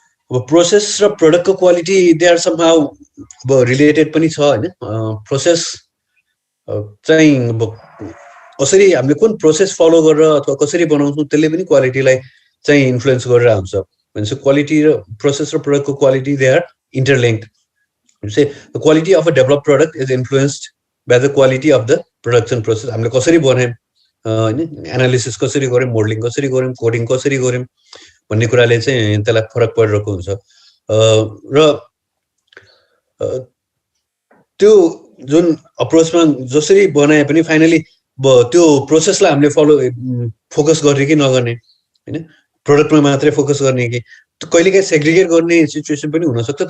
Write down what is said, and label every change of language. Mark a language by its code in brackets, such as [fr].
[ne] अब प्रोसेस र प्रोडक्टको quality [en] they are somehow [ne] अब रिलेटेड पनि छ होइन। प्रोसेस चाहिँ अब कसरी हामीले कुन प्रोसेस फलो गरेर अथवा कसरी बनाउँछौँ त्यसले पनि क्वालिटीलाई चाहिँ इन्फ्लुएन्स गरेर हुन्छ। भनेपछि क्वालिटी र प्रोसेस र प्रोडक्टको quality [en] They are interlinked. say the quality of a developed product is influenced by the quality of the production process। [ne] हामीले कसरी बनायौँ हैन, एनालिसिस कसरी गर्यौँ, मोडलिङ कसरी गर्यौँ, कोडिङ कसरी गर्यौँ भन्ने कुराले चाहिँ त्यसलाई फरक परिरहेको हुन्छ। र त्यो जुन अप्रोचमा जसरी बनाए पनि फाइनली त्यो प्रोसेसलाई हामीले फोकस गर्ने कि नगर्ने हैन, प्रोडक्टमा मात्रै फोकस गर्ने कि कहिलेकाहीँ सेग्रिगेट गर्ने सिचुएसन पनि हुनसक्छ।